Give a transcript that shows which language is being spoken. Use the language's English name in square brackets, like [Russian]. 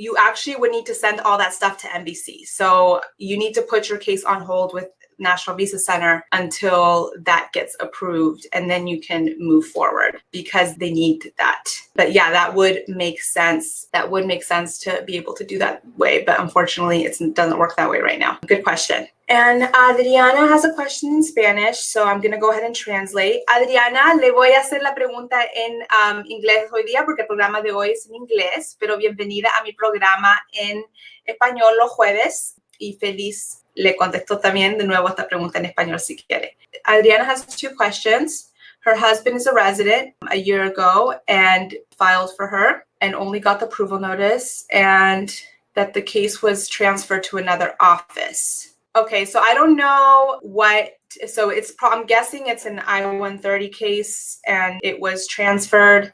[English] You actually would need to send all that stuff to NBC. So you need to put your case on hold with National Visa Center until that gets approved, and then you can move forward because they need that. But yeah, that would make sense. That would make sense to be able to do that way, but unfortunately it doesn't work that way right now. Good question. And Adriana has a question in Spanish, so I'm going to go ahead and translate. [Spanish] Adriana, le voy a hacer la pregunta en inglés hoy día porque el programa de hoy es en inglés, pero bienvenida a mi programa en español los jueves y feliz le contesto también de nuevo esta pregunta en español si quiere. [English] Adriana has 2 questions. Her husband is a resident a year ago and filed for her and only got the approval notice, and that the case was transferred to another office. Okay, so I don't know I'm guessing it's an I-130 case and it was transferred.